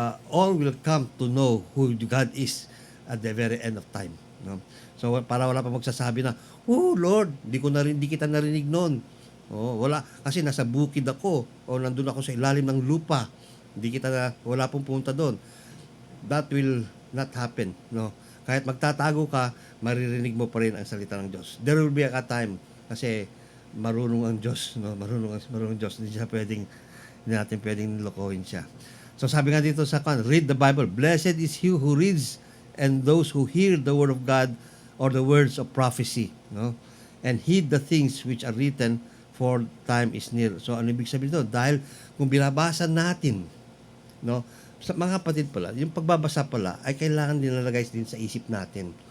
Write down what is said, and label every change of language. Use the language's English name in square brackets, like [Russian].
[English] All will come to know who God is at the very end of time. [Filipino] No? So para wala pa magsasabi na, "Oh Lord, di kita narinig noon." Oh, wala kasi nasa bukid ako o nandun ako sa ilalim ng lupa. Wala pong punta doon. [English] That will not happen, [Filipino] no. Kahit magtatago ka, maririnig mo pa rin ang salita ng Diyos. [English] There will be a time [Filipino] kasi marunong ang Diyos, no. Marunong ang Diyos. Hindi natin pwedeng lokohin siya. So sabi nga dito sa [English] read the Bible. Blessed is he who reads and those who hear the word of God or the words of prophecy, no? And heed the things which are written, for time is near. [Filipino] So ano ibig sabihin dito? Dahil kung binabasa natin, no, sa mga kapatid pala, yung pagbabasa pala ay kailangan nilalagay din sa isip natin.